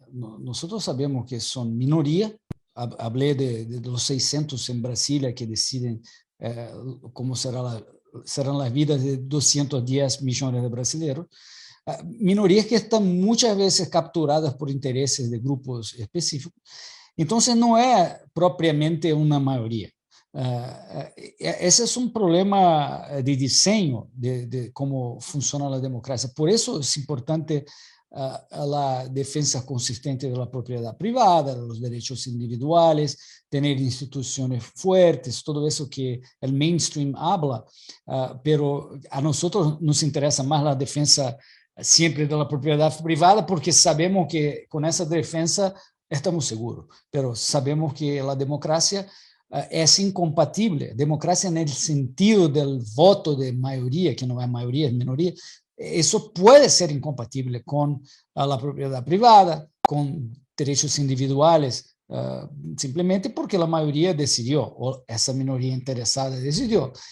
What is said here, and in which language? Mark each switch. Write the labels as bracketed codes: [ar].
[es] Nosotros sabemos que son minoría. Hablé de los 600 en Brasilia que deciden cómo serán las vidas de 210 millones de brasileños. Minorías que están muchas veces capturadas por intereses de grupos específicos. Entonces, no es propiamente una mayoría. [pt] Esse é um problema de desenho de como funciona a democracia. Por isso é importante a defesa consistente da propriedade privada, dos direitos individuais, ter instituições fortes, tudo isso que o mainstream [es] habla, pero [pt] a nós nos interessa mais a defesa sempre da propriedade privada, porque sabemos que com essa defesa estamos seguros, [es] pero [pt] sabemos que a democracia [es] es incompatible. Democracia en el sentido del voto de mayoría, que no es mayoría, es minoría, eso puede ser incompatible con la propiedad privada, con derechos individuales, simplemente porque la mayoría decidió, o esa minoría interesada decidió.